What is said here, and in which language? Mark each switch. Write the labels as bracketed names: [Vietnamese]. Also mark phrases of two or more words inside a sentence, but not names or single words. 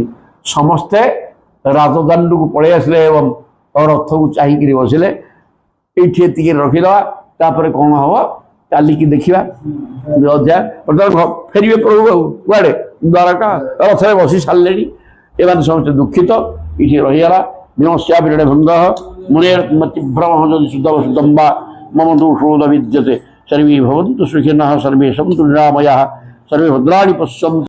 [Odia] ସମସ୍ତେ ରାଜଦାଣ୍ଡକୁ ପଳେଇ ଆସିଲେ ଏବଂ ରଥକୁ ଚାହିଁକିରି ବସିଲେ ଏଇଠି ଏତିକି ରଖିଦେବା ତାପରେ କ'ଣ ହବ କାଲିକି ଦେଖିବା ଅଧ୍ୟାୟ ବର୍ତ୍ତମାନ ଫେରିବେ ପ୍ରଭୁ ଆଉ କୁଆଡ଼େ ଦ୍ୱାରକା ରଥରେ ବସି ସାରିଲେଣି ଏମାନେ ସମସ୍ତେ ଦୁଃଖିତ ଏଇଠି ରହିଗଲା ବିମସ୍ୟା ବିରଡ଼େ ଭଙ୍ଗ ମୁନେ ତୀବ୍ରମଃ ଯଦି ଶୁଦ୍ଧମ ବା ମମ ଦୋଷୋଦ ବିଦ୍ୟତେ [Sanskrit] सर्वे भवन्तु सुखिनः सर्वे सन्तु निरामयाः सर्वे भद्राणि पश्यन्तु।